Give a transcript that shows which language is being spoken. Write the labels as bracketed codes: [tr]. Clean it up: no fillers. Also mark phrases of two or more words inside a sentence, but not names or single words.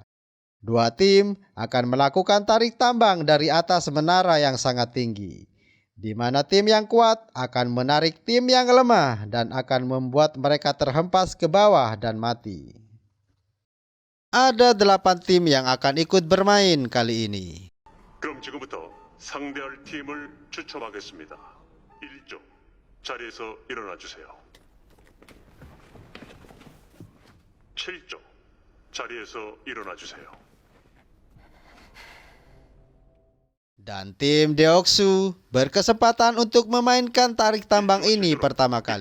[id] 2 tim akan melakukan tarik tambang dari atas menara yang sangat tinggi, di mana tim yang kuat akan menarik tim yang lemah dan akan membuat mereka terhempas ke bawah dan mati. Ada 8 tim yang akan ikut bermain kali ini. [ko] 그럼 지금부터 상대할 팀을 추첨하겠습니다. 1조 자리에서 일어나 주세요. 7조 자리에서 일어나 주세요. [id] Dan tim Deoksu berkesempatan untuk memainkan tarik tambang ini pertama kali.